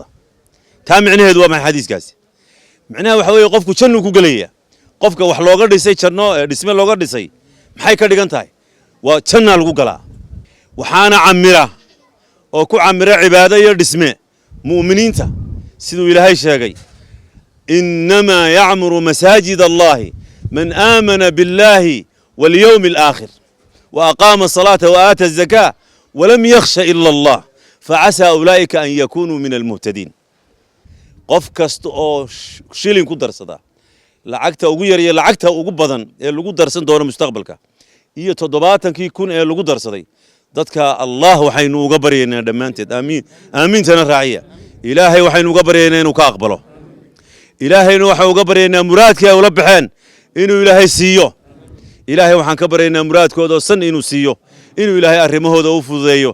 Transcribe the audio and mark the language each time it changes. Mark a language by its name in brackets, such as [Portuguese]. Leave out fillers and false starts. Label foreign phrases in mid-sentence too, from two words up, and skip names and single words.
[Somali] taa micnaheedu waa maxay xadiiskaasi? micnaha waxa weeye qofku jannu ku galaya qofka wax looga dhisay janno dhisme looga dhisay maxay ka dhigan tahay? waa janna lagu galaa. waxaana camira oo ku camira cibaado iyo dhisme mu'miniinta siduu ilaahay sheegay [Arabic] إنما يعمر مساجد الله من آمن بالله واليوم الآخر وأقام الصلاة وآتى الزكاة ولم يخش إلا الله فعسى أولئك أن يكونوا من المهتدين. [Somali] qof kasta oo shilin ku darsada lacagta ugu yar iyo lacagta ugu badan ee lagu darsan doono mustaqbalka iyo 70,000 ee lagu darsaday dadka allah waxaynu uga baryaynaa dhammaanteed aamiintana raaciya ilaahay waxaynu uga baryaynaa inuu ka aqbalo ilaahayna waxaan uga baryaynaa muraadkii ay ula baxeen inuu ilaahay siiyo ilaahay waxaan ka baryaynaa muraadkooda oo san inuu siiyo inuu ilaahay arrimahooda u fududeeyo